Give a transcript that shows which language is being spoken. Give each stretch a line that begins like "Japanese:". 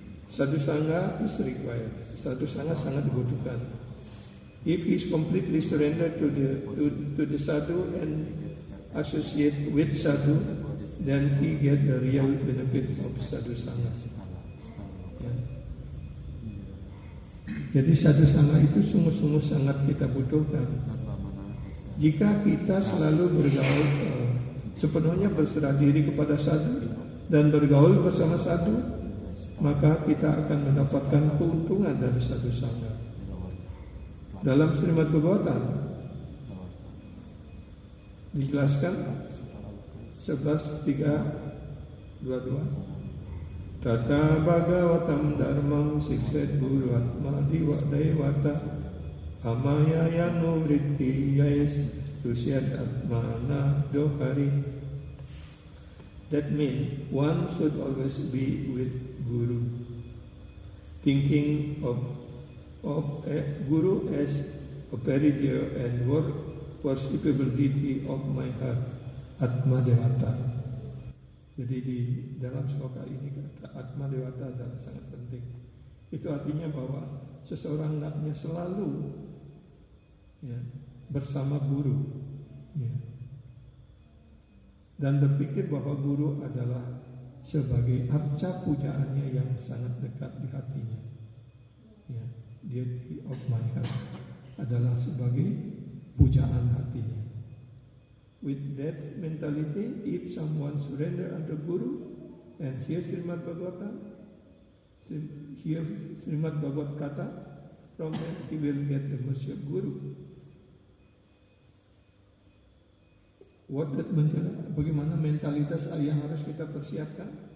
English: Sadhu Sangha is required. Sadhu Sangha
Indonesian: sangat dibutuhkan.
English: If he is completely surrendered to the sadhu and associate with sadhu, then he get the real benefit of Sadhu Sangha.
Indonesian: Ya. Jadi Sadhu Sangha itu sungguh-sungguh sangat kita butuhkan. Jika kita selalu bergaul sepenuhnya berserah diri kepada sadhu dan bergaul bersama sadhu, maka kita akan mendapatkan keuntungan dari Sadhu Sangha. Dalam Srimad Bhagavatam dijelaskan 11.3.22,
Sanskrit: Tata Bhagavatam Dharmam Sikset Guru Atma Diva Dewata Amaya Yanu Vritti Yais Susyad Atmana Dohari.
English: That means one should always be with Guru, thinking of a Guru as a very dear and worshipable deity of my heart, Atma Dewata.
Indonesian: Jadi di dalam sloka ini kata Atma Dewata adalah sangat penting. Itu artinya bahwa seseorang hendaknya selalu ya, bersama Guru ya, dan berpikir bahwa Guru adalah sebagai arca pujaannya yang sangat dekat di hatinya. Ya,
English: deity of my heart
Indonesian: adalah sebagai pujaan hatinya.
English: With that mentality, if someone surrender unto Guru and hear Srimad Bhagavatam, hear Srimad Bhagavad Kata, from that he will get the mercy of Guru. What that
Indonesian: menjelaskan bagaimana mentalitas yang harus kita persiapkan.